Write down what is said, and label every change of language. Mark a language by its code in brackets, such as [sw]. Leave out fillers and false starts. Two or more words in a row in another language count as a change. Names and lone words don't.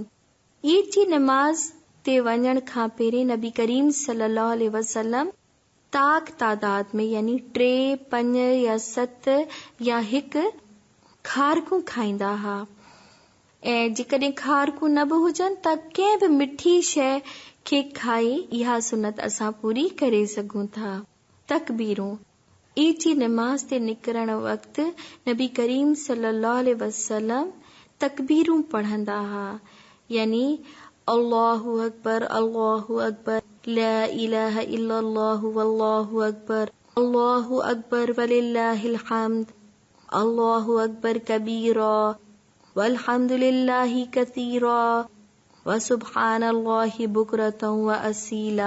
[sd] ईद जी नमाज़ ते वञण खां पहिरीं नबी करीम [ar] صلى الله عليه وسلم [sd] तादाद में, यानी 3, 5 या 7 या 1 खारकूं खाईंदा हुआ, ऐं जेकॾहिं खारकूं न बि हुजनि त कंहिं बि मिठी शइ खे खाई इहा सुनत असां पूरी करे सघूं था। तकबीरूं, ईद जी नमाज़ ते निकिरण वक़्तु नबी करीम [ar] صلى الله عليه وسلم [sd] तकबीरूं पढ़ंदा हुआ, यानी [ar] الله أكبر، لا إله إلا الله والله أكبر ولله الحمد، الله أكبر كبيرا والحمد لله كثيرا وسبحان الله بكرة وأصيلا.